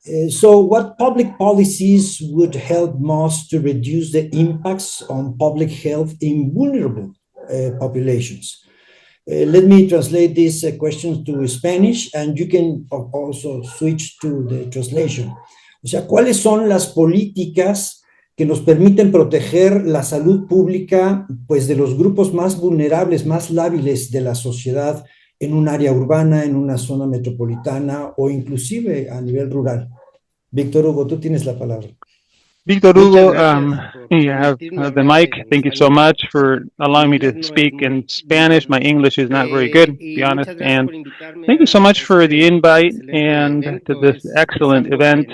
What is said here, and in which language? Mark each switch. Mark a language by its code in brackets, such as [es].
[en] So what public policies would help most to reduce the impacts on public health in vulnerable populations? Let me translate these questions to Spanish, and you can also switch to the translation. [es] O sea, ¿cuáles son las políticas que nos permiten proteger la salud pública, pues, de los grupos más vulnerables, más lábiles de la sociedad en un área urbana, en una zona metropolitana o inclusive a nivel rural? Víctor Hugo, tú tienes la palabra. [en] Victor Hugo, you have the mic. Thank you so much for allowing me to speak in Spanish. My English is not very good, to be honest. And thank you so much for the invite and to this excellent event.